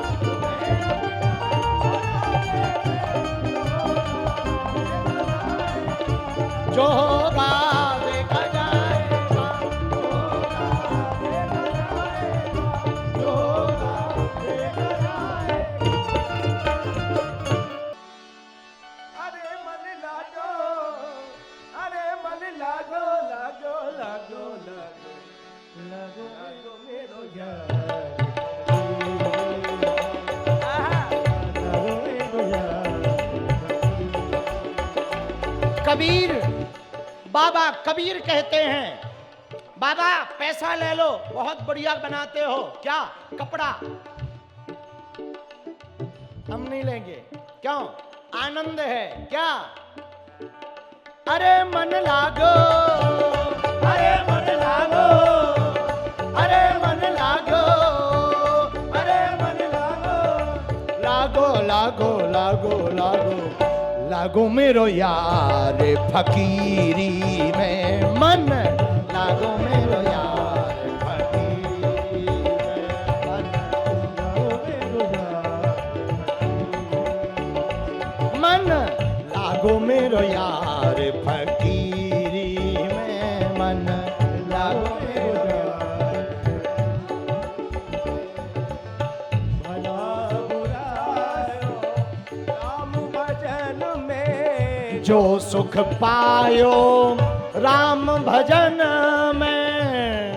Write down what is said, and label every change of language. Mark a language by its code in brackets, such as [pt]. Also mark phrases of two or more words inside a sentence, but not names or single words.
[hi] जो होगा देखा जाएगा, जो होगा देखा जाएगा। [bra] अरे मन लागो, अरे मन लागो, लागो लागो लागो लागो लागो मेरो यार। लागो मेरो यार। [hi] कबीर, बाबा कबीर कहते हैं, बाबा पैसा ले लो, बहुत बढ़िया बनाते हो। क्या? कपड़ा। हम नहीं लेंगे। क्यों? आनंद है। क्या? [bra] अरे मन लागो, अरे मन लागो, अरे मन लागो, अरे मन लागो, लागो लागो लागो लागो लागो मेरो यार फकीरी में, मन लागो मेरो यार फकीरी में, मन लागो मेरो यार फकीरी में, मन लागो मेरो यार। भला बुरा राम भजन में, जो सुख पायो राम भजन में,